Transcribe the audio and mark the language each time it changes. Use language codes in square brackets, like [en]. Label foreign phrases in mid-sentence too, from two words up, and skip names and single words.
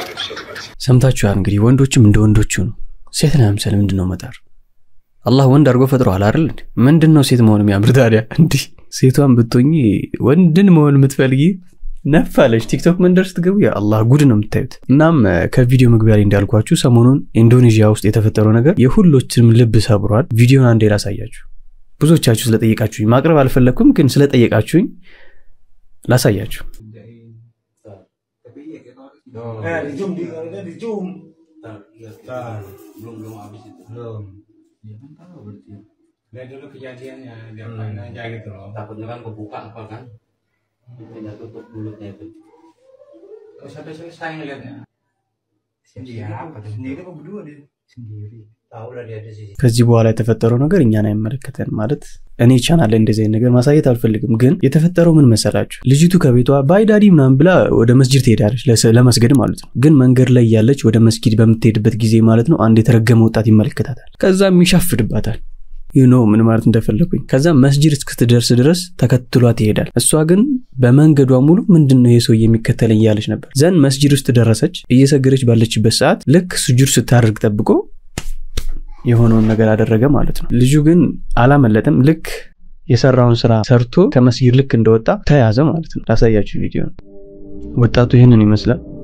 [am] ሰምታችኋል እንግዲህ ወንዶችም እንደ ወንዶቹ ነው ሴትና ምሳሌ ምንድነው መጣር አላህ ወንድ አድርጎ ፈጥሯል አይደል ምንድነው ሴት መሆን የሚያምር ታዲያ እንዴ ሴቷን ብትሆኚ ወንድን መሆን የምትፈልጊ ነፋለሽ ቲክቶክ መንደርስ ትገቡ ያ አላህ ጉድ ነው የምታዩት እናም ከቪዲዮ መግቢያ ላይ እንዳልኳችሁ ሰሞኑን ኢንዶኔዥያ ውስጥ የተፈጠረው ነገር የሁሎችንም ልብ ሰብሯል ቪዲዮን አንዴ ላሳያችሁ ብዙዎቻችሁ ስለጠየቃችሁኝ ማቅረብ አልፈለኩም ግን ስለጠየቃችሁኝ ላሳያችሁ [id] dijum belum habis itu belum ya kan tahu berarti dari dulu kejadiannya dia main aja gitu loh takutnya kan kebuka apa kan tidak tutup mulutnya itu terus sampai selesai ngeliatnya sendiri apa sendiri apa berdua dia sendiri tahu lah dia ada sisi [am] ከዚህ በኋላ የተፈጠረው ነገር እኛን አይመለከተን ማለት እኔ ቻናል እንደዚህ ነገር ማሳየት አልፈልግም ግን የተፈጠረው ምን መሰላችሁ ልጅቱ ከቤቷ ባይዳዲ ምናምን ብላ ወደ መስጂድ ትሄዳለች ለመስገድ ማለት ነው ግን መንገድ ላይ ያለች ወደ መስጊድ በመትሄድበት ጊዜ ማለት ነው አንድ የተረገመ ወጣት ይመለከታታል ከዛም ይሻፍድባታል ምን ማለት እንደፈለኩኝ ከዛ መስጂድ እስክትደርስ ድረስ ተከትሏት ይሄዳል እሷ ግን በመንገዷ ሙሉ ምንድነው የሰው የሚከተለኝ ያለች ነበር ዘን መስጂድ ውስጥ ደረሰች እየሰገደች ባለችበት ሰዓት ልክ ስጁድ ስታደርግ ጠብቆ የሆነውን ነገር አደረገ ማለት ነው ልጁ ግን አላመለጠም ልክ የሰራውን ስራ ሰርቶ ከመስጊድ ልክ እንደወጣ ተያዘ ማለት ነው ላሳያችሁ ቪዲዮ ወጣቱ ይሄንን ይመስላል